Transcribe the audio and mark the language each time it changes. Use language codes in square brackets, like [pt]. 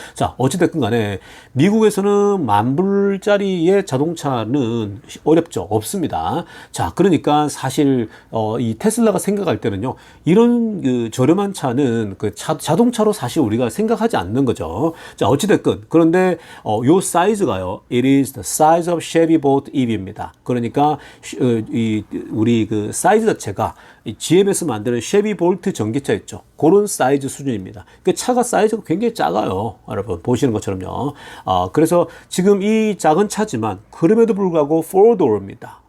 [ko] 자, 어찌됐든 간에 미국에서는 10,000불짜리의 자동차는 어렵죠. 없습니다. 자, 그러니까 사실 이 테슬라가 생각할 때는요. 이런 저렴한 차는 자동차로 사실 우리가 생각하지 않는 거죠. 자, 어찌됐든 그런데 요 사이즈가요. [en] It is the size of Chevy Bolt EV [ko] 입니다. 그러니까 우리 사이즈 자체가 GM에서 만드는 쉐비 볼트 전기차 있죠. 그런 사이즈 수준입니다. 그 차가 사이즈가 굉장히 작아요. 여러분 보시는 것처럼요. 그래서 지금 이 작은 차지만 그럼에도 불구하고 4도어입니다.